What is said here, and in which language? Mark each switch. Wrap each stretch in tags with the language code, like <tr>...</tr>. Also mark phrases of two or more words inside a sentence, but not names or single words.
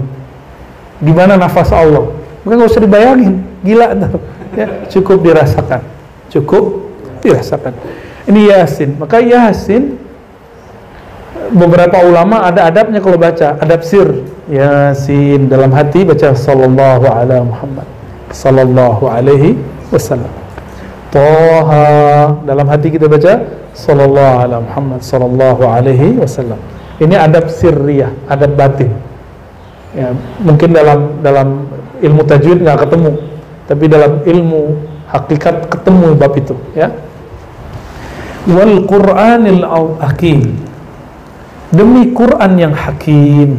<id>Gimana nafas Allah? Maka nggak usah dibayangin, gila tuh. Ya, cukup dirasakan. Ini Yasin. Maka Yasin, beberapa ulama ada adabnya kalau baca, adab sir. Yasin, dalam hati baca</id> <ar>sallallahu ala Muhammad, sallallahu alaihi wasallam.</ar> <id>Toha, dalam hati kita baca</id> <ar>sallallahu ala Muhammad, sallallahu alaihi wasallam.</ar> <id>Ini adab sirriyah, adab batin. Ya, mungkin dalam ilmu tajwid nggak ketemu, tapi dalam ilmu hakikat ketemu bab itu, ya.</id> <ar>Wal Qur'anil hakim,</ar> <id>demi Quran yang hakim.</id>